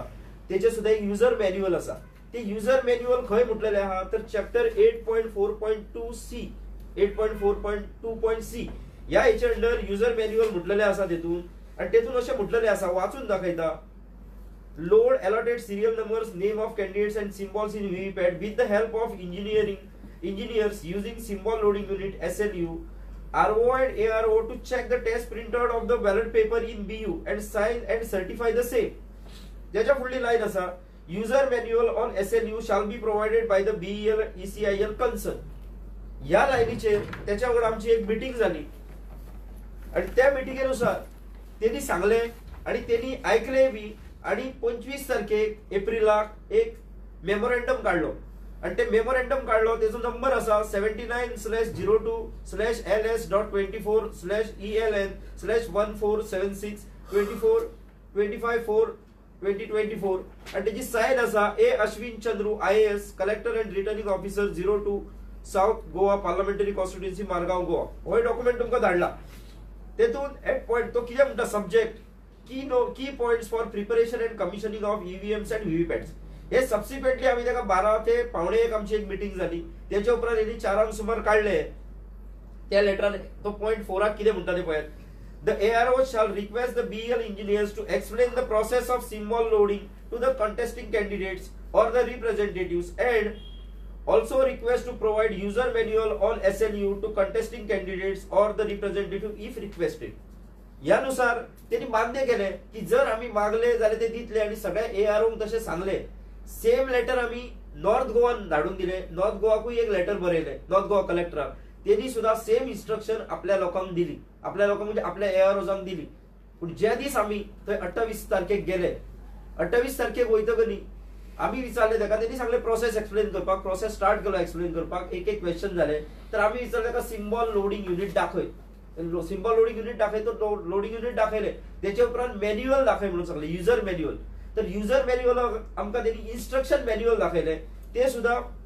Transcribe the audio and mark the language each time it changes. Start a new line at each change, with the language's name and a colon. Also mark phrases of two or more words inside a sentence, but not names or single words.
Konkani: तेचे सुद्धा एक
English: user manual
Konkani: आसा. ते
English: user manual
Konkani: खंय म्हटलेले आहा तर चॅप्टर 8.4.2C 8.4.2.C या हेचे अंडर
English: user manual
Konkani: म्हटलेले आसा तेतून. आणि तेतून अशें म्हटलेले आसा वाचून दाखयता.
English: load allotted serial numbers name of candidates and symbols in VVPAT with the help of engineers using symbol loading unit SLU RO and ARO to check the test printout of the ballot paper in BU and sign and certify the same.
Konkani: त्याच्या फुडली लाईन असा
English: user manual on SLU shall be provided by the BEL ECIL concern.
Konkani: या लाईनीचेर त्याच्या वांगडा आमची एक मीटिंग झाली आणि त्या मीटिंगेनुसार त्यांनी सांगले आणि त्यांनी ऐकले बी. आणि 25 तारखेक एप्रिलाक एक मेमोरेंडम काढलो आणि ते मेमोरेंडम काढलो त्याचा नंबर असा 79/02/LS.24/ELN/1476/24/25/4/2024 आणि त्याची साईन असा ए अश्विन चंद्रू IAS
English: collector and returning officer
Konkani: 02 साऊथ गोवा पार्लमेंटरी कॉन्स्टिट्युएन्सी मारगाव गोवा हो डॉक्युमेंट तुमका धाडला तेतून
English: eight point
Konkani: तो किती म्हणता सब्जेक्ट की
English: points for preparation and commissioning of EVMs and VVPATs
Konkani: हे सबसिक्वेंटली आम्ही त्याला 12 ते पावणे 1 आमची एक मीटिंग झाली त्याच्या उपरांत यांनी 4 सुमार काढले त्या लेटरान तो पॉइंट 4 किती म्हणता ते पळयात
English: The ARO shall request the BEL engineers to explain the process of symbol loading to the contesting candidates or the representatives and also request to provide user manual on SLU to contesting candidates or the representative if requested.
Konkani: यानुसार त्यांनी मान्य केले की जर आम्ही मागले जाल्यार ते दितले आणि सगळ्या ARO तसे सांगले
English: same letter
Konkani: आम्ही नॉर्थ गोवान धाडून दिले नॉर्थ गोवाकूय एक लेटर बरयले नॉर्थ गोवा कलेक्टराक त्यांनी सुद्धा
English: same instruction
Konkani: आपल्या लोकांक दिली आपल्या लोकांक म्हणजे आपल्या AROजांक दिली पण ज्या दिस आम्ही थंय 28 तारखेक गेले 28 तारखेक वयतकनी आम्ही विचारले ताका त्यांनी सांगले
English: process explain
Konkani: करपाक
English: process start
Konkani: केलो एक्सप्लेन करपाक एक एक क्वेश्चन झाले तर आम्ही विचारले ताका
English: symbol loading unit
Konkani: दाखय
English: symbol loading unit
Konkani: दाखय तो
English: loading unit
Konkani: दाखयले त्याच्या उपरांत मॅन्युअल दाखय म्हणून सांगले
English: user manual
Konkani: तर
English: user manual
Konkani: आमकां त्यांनी
English: instruction manual
Konkani: दाखयले ते सुद्धा